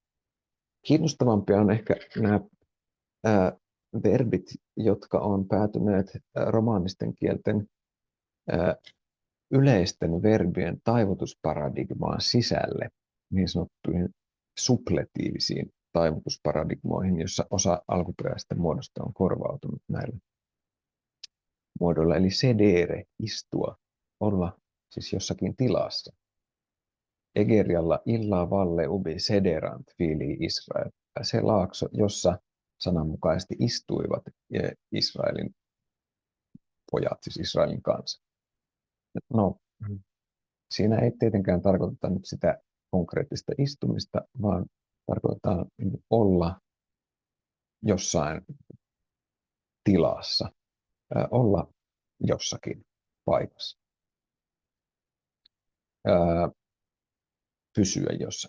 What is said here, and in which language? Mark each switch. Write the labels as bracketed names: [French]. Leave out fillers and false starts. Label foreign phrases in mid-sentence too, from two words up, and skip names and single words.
[Finnish] Kiinnostavampia on ehkä nämä verbit, jotka on päätyneet romaanisten kielten yleisten verbien taivutusparadigmaan sisälle, niin sanottuihin supletiivisiin taivutusparadigmoihin, jossa osa alkuperäisestä muodosta on korvautunut näillä muodoilla. Eli sedere, istua, olla siis jossakin tilassa. [Latin] Egerialla illa valle ubi sederant filii Israel. [Finnish] Se laakso, jossa sananmukaisesti istuivat Israelin pojat, siis Israelin kansa. No, siinä ei tietenkään tarkoiteta nyt sitä konkreettista istumista, vaan tarkoittaa olla jossain tilassa, olla jossakin paikassa, pysyä jossakin.